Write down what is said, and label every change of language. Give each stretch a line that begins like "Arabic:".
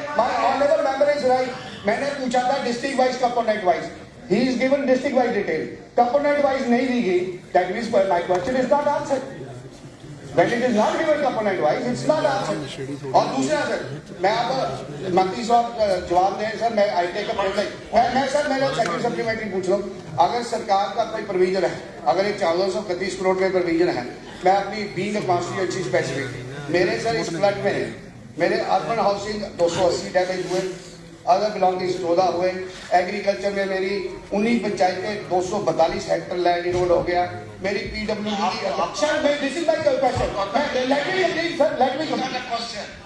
English: My honourable member is right.
Hindi: मैंने पूछा था district wise, component wise.
English: he is given district wise detail,
Hindi: component wise नहीं दी गई।
English: That means my question is not answered. When it is not given component wise, it's not answered.
Hindi: और दूसरा sir, मैं आप मंत्री साहब जवाब दें सर, मैं आई टेक मैं सर मेरा सेकंड सप्लीमेंट्री पूछ रहा हूँ। अगर सरकार का कोई प्रोविजन है, अगर एक 1431 करोड़ का प्रोविजन है, मैं अपनी बीइंग अ कॉन्स्टिट्यूएंसी स्पेसिफिक, मेरे सर इस फ्लड में मेरे अर्बन हाउसिंग 280 डैमेज हुए, अदर बिलोंगिंग्स 14 हुए, एग्रीकल्चर में मेरी 19 पंचायतें 242 हेक्टर लैंड इरोड हो गया, मेरी पीडब्ल्यूडी की सर मैं
English: this is my question, let me question